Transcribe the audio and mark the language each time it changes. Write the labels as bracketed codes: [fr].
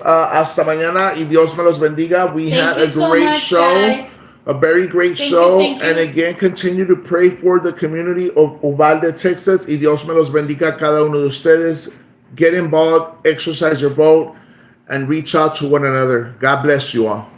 [es] Hasta mañana y Dios me los bendiga. [en] We had a great show, a very great show. And again, continue to pray for the community of Uvalde, Texas. [es] Y Dios me los bendiga a cada uno de ustedes. [en] Get involved, exercise your vote, and reach out to one another. God bless you all.